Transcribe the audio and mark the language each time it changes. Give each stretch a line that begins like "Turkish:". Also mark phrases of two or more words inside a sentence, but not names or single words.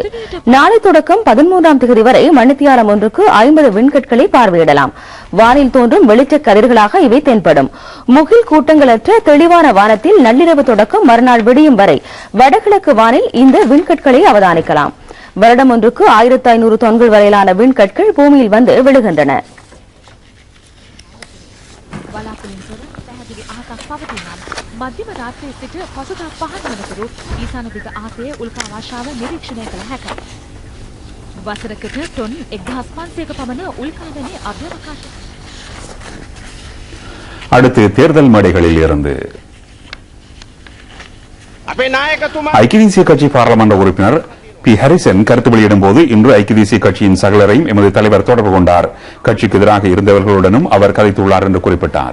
Tamil: நாளை தொடக்கம் 13ஆம் தேதி வரை மணித்தியாலம் ஒன்றுக்கு 50 விண்கற்களை பார்வையிடலாம். வானில் தோன்றும் வெளிச்ச கதிர்களாக இவை தென்படும். முகில் கூட்டங்களற்ற தெளிவான வானத்தில் நள்ளிரவு தொடக்கம் மறுநாள் விடியும் வரை வடகிழக்கு வானில் இந்த விண்கற்களை அவதானிக்கலாம். வருடம் ஒன்றுக்கு 1500 தொன்கள் வரையிலான விண்கற்கள் பூமியில் வந்து விழுகின்றன.
Sinhala: මධ්‍යම රාත්‍රියේ සිට පසුදා 5 වනතුරු ඊසාන දිග ආතයේ උල්කාවාශාව නිරීක්ෂණය කළ හැකියි. වසරකට ටොන් 1500ක පමණ උල්කාවැනි අභ්‍යවකාශ.
Tamil: அடுத்து தேர்தல் மேடைகளில் இருந்து ஐக்கிய தேசிய கட்சி பாராளுமன்ற உறுப்பினர் பி ஹரிசன் கருத்து வெளியிடும் போது, இன்று ஐக்கிய தேசிய கட்சியின் சகலரையும் எமது தலைவர் தொடர்பு கொண்டார். கட்சிக்கு எதிராக இருந்தவர்களுடனும் அவர் கதைத்துள்ளார் என்று குறிப்பிட்டார்.